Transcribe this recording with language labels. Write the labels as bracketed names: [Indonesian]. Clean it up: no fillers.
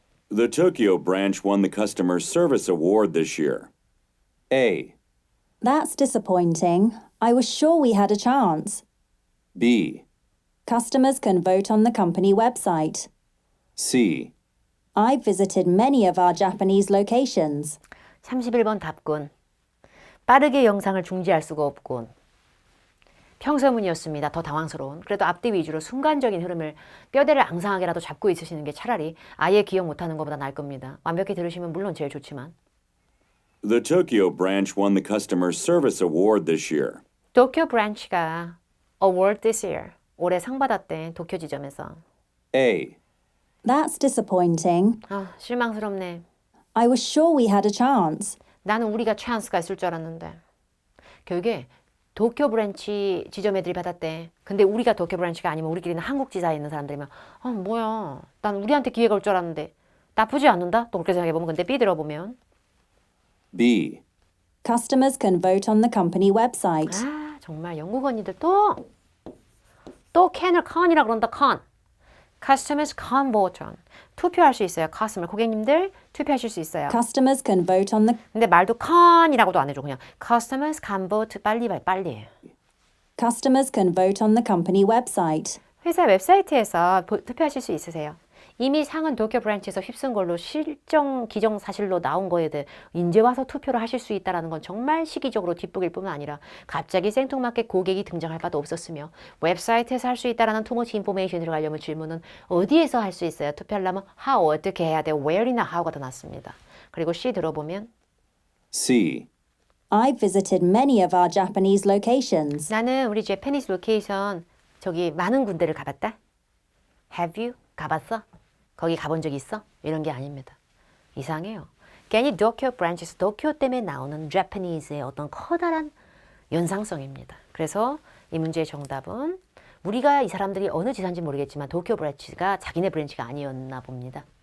[English] The Tokyo branch won the Customer Service Award this year. A, That's disappointing. I was sure we had a chance. B, Customers can vote on the company website. C, I've visited many of our Japanese locations. [Korean] 31번 답군. 빠르게 영상을 중지할 수가 없군. 평서문이었습니다. 더 당황스러운. 그래도 앞뒤 위주로 순간적인 흐름을 뼈대를 앙상하게라도 잡고 있으시는 게 차라리 아예 기억 못하는 것보다 나을 겁니다. 완벽히 들으시면 물론 제일 좋지만. [English] The Tokyo branch won the Customer Service Award this year. [Korean] 도쿄 브랜치가 [English] award this year. [Korean] 올해 상 받았대. 도쿄 지점에서. [English] A, That's disappointing. [Korean] 아, 실망스럽네. [English] I was sure we had a chance. [Korean] 나는 우리가 찬스가 있을 줄 알았는데. 결국에 도쿄 브랜치 지점 애들이 받았대. 근데 우리가 도쿄 브랜치가 아니면 우리끼리는 한국 지사에 있는 사람들이면 뭐야. 난 우리한테 기회가 올 줄 알았는데. 나쁘지 않는다? 또 그렇게 생각해보면. 근데 B 들어보면 [English] B, Customers can vote on the company website. [Korean] 정말 영국 언니들 또 can을 can이라 그런다. [English] can. Customers can vote on. [Korean] 투표할 수 있어요. customer 고객님들 투표하실 수 있어요. [English] Customers can vote on the [Korean] 근데 말도 can이라고도 안 해줘. 그냥 [English] customers can vote. [Korean] 빨리 봐, 빨리. [English] Customers can vote on the company website. [Korean] 회사 웹사이트에서 투표하실 수 있으세요. 이미 상은 도쿄 브랜치에서 휩쓴 걸로 실정 기정 사실로 나온 거에 대해 이제 와서 투표를 하실 수 있다는 건 정말 시기적으로 뒷북일 뿐만 아니라 갑자기 생뚱맞게 고객이 등장할 바도 없었으며 웹사이트에서 할 수 있다라는 투머치 인포메이션이 들어가려면 질문은 어디에서 할 수 있어요? 투표하려면 how 어떻게 해야 돼요? where이나 how가 더 낫습니다. 그리고 C 들어보면 [English] C. I've visited many of our Japanese locations. [Korean] 나는 우리 Japanese location 저기 많은 군데를 가봤다. [English] Have you? [Korean] 가봤어? 거기 가본 적 있어? 이런 게 아닙니다. 이상해요. 괜히 도쿄 브랜치에서 도쿄 때문에 나오는 Japanese의 어떤 커다란 연상성입니다. 그래서 이 문제의 정답은 우리가 이 사람들이 어느 지사인지 모르겠지만 도쿄 브랜치가 자기네 브랜치가 아니었나 봅니다.